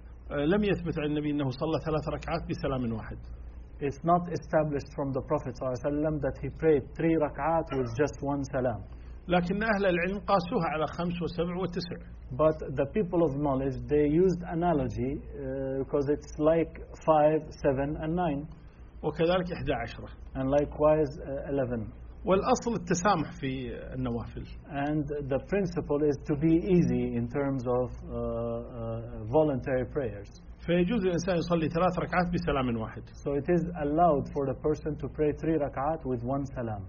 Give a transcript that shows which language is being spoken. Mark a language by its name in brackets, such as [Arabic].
[Arabic] لم يثبت عن النبي أنه صلى ثلاث ركعات بسلام واحد. [English] It's not established from the Prophet [Arabic] صلى الله عليه وسلم [English] that he prayed 3 ركعات with just one salam. [Arabic] لكن أهل العلم قاسوها على 5 و7 و9. [English] But the people of knowledge they used analogy because it's like 5, 7, and 9. [Arabic] وكذلك 11. [English] And likewise 11. [Arabic] والأصل التسامح في النوافل. [English] And the principle is to be easy in terms of voluntary prayers. [Arabic] فيجوز الإنسان يصلي ثلاث ركعات بسلام واحد. [English] So it is allowed for the person to pray 3 ركعات with one salam.